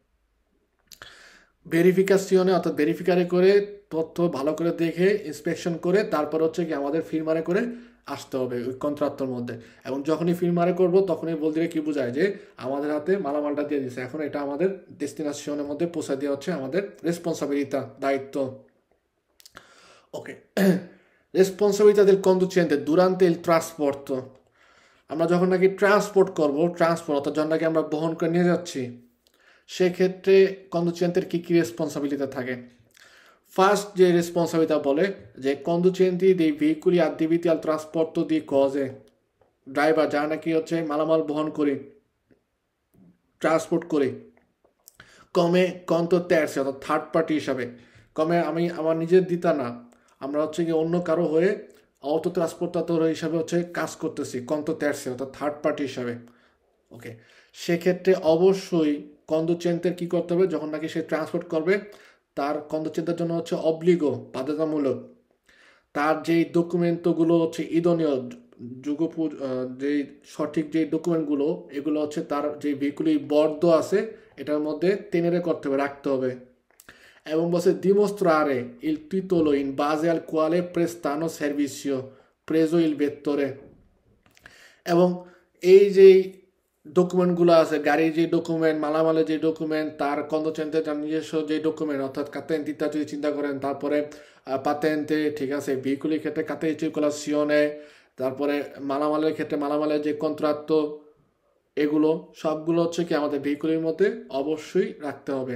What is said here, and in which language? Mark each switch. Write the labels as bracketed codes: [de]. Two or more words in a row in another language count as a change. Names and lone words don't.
[bn] ভেরিফিকেশনে অর্থাৎ ভেরিফিকারে করে তথ্য ভালো করে দেখে ইন্সপেকশন করে তারপর হচ্ছে কি আমাদের ফিরমারে করে আসতে হবে ওই কন্ট্রাক্টর মধ্যে। এবং যখনই ফিরমারে করব তখনই বলতে কি বোঝায় যে আমাদের হাতে মালামালটা দিয়ে দিচ্ছে, এখন এটা আমাদের ডেস্টিনেশনের মধ্যে পৌঁছে দেওয়া হচ্ছে আমাদের রেসপন্সাবিলিটা, দায়িত্ব। [it] ওকে, রেসপন্সাবিলিটা del conducente durante il trasporto। [bn] আমরা যখন নাকি ট্রান্সপোর্ট করব, ট্রান্সপোর্ট অর্থাৎ যখন নাকি আমরা বহন করে নিয়ে যাচ্ছি, সেক্ষেত্রে কন্ডুচেন্টের কী কী রেসপন্সিবিলিটি থাকে। [it] First [bn] যে রেসপন্সাবিলিটি বলে যে [it] conducenti dei veicoli adibiti al trasporto di cose, [bn] ড্রাইভার যারা নাকি হচ্ছে মালামাল বহন করে ট্রান্সপোর্ট করে কমে [it] conto terzi [bn] অর্থাৎ [en] third party [bn] হিসাবে কমে আমি আমার নিজের দিতা না, আমরা হচ্ছে কি অন্য কারো হয়ে অটো ট্রান্সপোর্টার হিসাবে হচ্ছে কাজ করতেছি [it] conto terzi [bn] অর্থাৎ [en] third party [bn] হিসাবে। ওকে, সেক্ষেত্রে অবশ্যই কন্দুচেন্টের কি করতে হবে, যখন নাকি সে ট্রান্সপোর্ট করবে তার কন্দুচেন্টের জন্য হচ্ছে অব্লিগো বাধ্যতামূলক তার যেই ডকুমেন্টগুলো হচ্ছে ঈদনীয় যুগপু যেই সঠিক যেই ডকুমেন্টগুলো এগুলো হচ্ছে তার যে ভেহিকুলি বর্দ আছে এটার মধ্যে টেনেরে করতে হবে, রাখতে হবে। এবং বলছে [it] dimostrare il titolo in base al quale prestano servizio preso il vettore, [bn] এবং এই যে ডকুমেন্টগুলো আছে গাড়ির যে ডকুমেন্ট মালামালের যে ডকুমেন্ট তার কন্দচেন্টে যার নিজস্ব যে ডকুমেন্ট অর্থাৎ কাতেন্তিটা যদি চিন্তা করেন, তারপরে পাতেন্তে, ঠিক আছে, ভেহিকুলের ক্ষেত্রে কাতে চিরকুলাসিওনে, তারপরে মালামালের ক্ষেত্রে মালামালের যে কন্ট্রাক্ট, এগুলো সবগুলো হচ্ছে কি আমাদের ভেহিকুলের মধ্যে অবশ্যই রাখতে হবে।